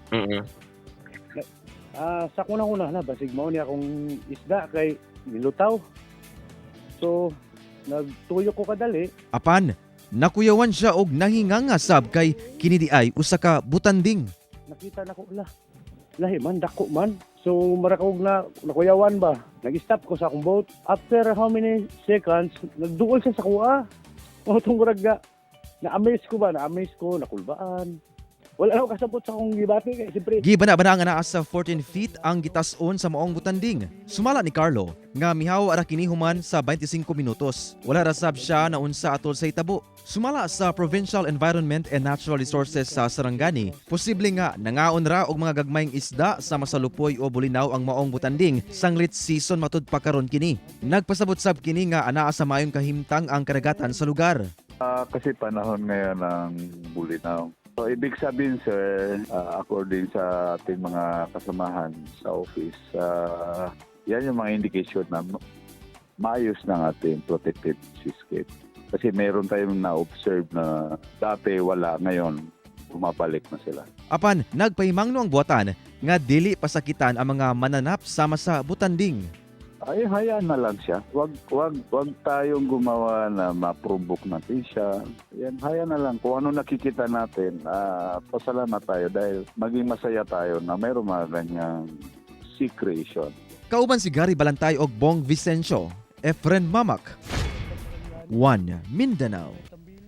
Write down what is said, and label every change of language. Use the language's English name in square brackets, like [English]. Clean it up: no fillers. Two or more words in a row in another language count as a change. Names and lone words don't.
[Cebuano] Sa kunang-una na, basig mao niya akong isda kay nilutaw. So, nagtuyo ko kadali. Apan nakuyawan siya og nahinganga sab kay kini di ay usa ka butanding. Nakita na ko, lahi man, dako man. So, marakog na nakuyawan ba? Nag-stop ko sa akong boat. [English] After how many seconds, [Cebuano] nagduol siya sa kuha. O itong murag na-amaze ko ba? Na-amaze ko, nakulbaan. Wala ako kasabot sa akong gibati kaya siyempre. Gibana-bana nga naa sa 14 feet ang gitas-on sa maong butanding. Sumala ni Carlo nga mihaw ara kini human sa 25 minutos. Wala ra sab siya na unsa atol sa hitabo. Sumala sa Provincial Environment and Natural Resources sa Sarangani, posible nga nangaon ra og mga gagmayng isda sa masalupoy o bulinaw ang maong butanding sanglit season matud pa karon kini. Nagpasabot sab kini nga anaa sa mayong kahimtang ang karagatan sa lugar. [Filipino] Kasi panahon ngayon ng bulinaw. So, ibig sabihin, sir, according sa ating mga kasamahan sa office, yan yung mga indication na maayos ng ating protected seascape. Kasi mayroon tayong na-observe na dati wala, ngayon bumabalik na sila. [Cebuano] Apan nagpahimangno ang buhatan nga dili pasakitan ang mga mananap sama sa butanding. [Filipino] Ay, hayaan na lang siya. Wag tayong gumawa na ma-provoke natin siya. Yan, hayaan na lang. Kung ano nakikita natin, pasalamat tayo dahil maging masaya tayo na mayroong mga ganyang [English] sea creation. [Cebuano] Kauban si Gary Balantay og Bong Vicencio, Efren Mamak, One Mindanao.